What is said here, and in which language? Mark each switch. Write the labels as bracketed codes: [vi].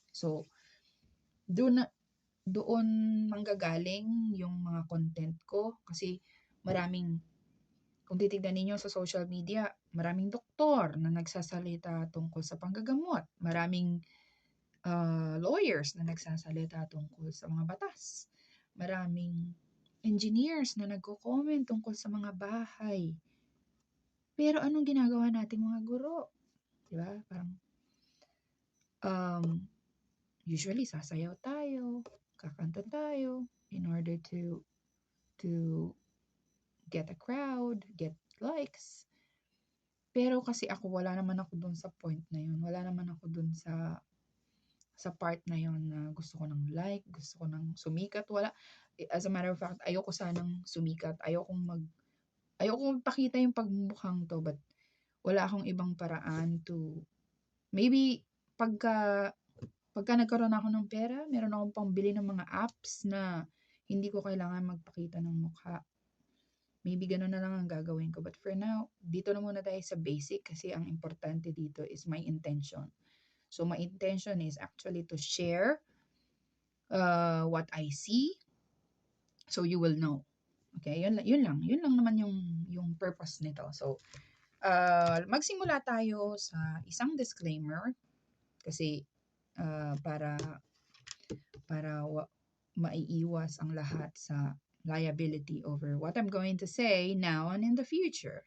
[tl] So, doon manggagaling yung mga content ko kasi kung titignan ninyo sa social media, maraming doktor na nagsasalita tungkol sa panggagamot. Maraming lawyers na nagsasalita tungkol sa mga batas. Maraming engineers na nagko-comment tungkol sa mga bahay. Pero anong ginagawa nating mga guro? Diba? Parang usually sasayaw tayo, kakanta tayo [en] in order to get a crowd, get likes. [tl] Pero kasi wala naman ako dun sa point na yun. Wala naman ako dun sa part na yun na gusto ko ng like, gusto ko ng sumikat. Wala. [en] As a matter of fact, [tl] ayoko sanang sumikat. Ayoko pakita yung pagmumukhang to, but wala akong ibang paraan to, maybe pagka nagkaroon ako ng pera, meron akong pambili ng mga apps na hindi ko kailangan magpakita ng mukha. Maybe ganun na lang ang gagawin ko. [en] But for now, [tl] dito na muna tayo sa basic kasi ang importante dito [en] is my intention. So my intention is actually to share what I see so you will know. [tl] Okay, yun lang naman yung purpose nito. So magsimula tayo sa isang disclaimer kasi para maiiwas ang lahat sa liability [en] over what I'm going to say now and in the future.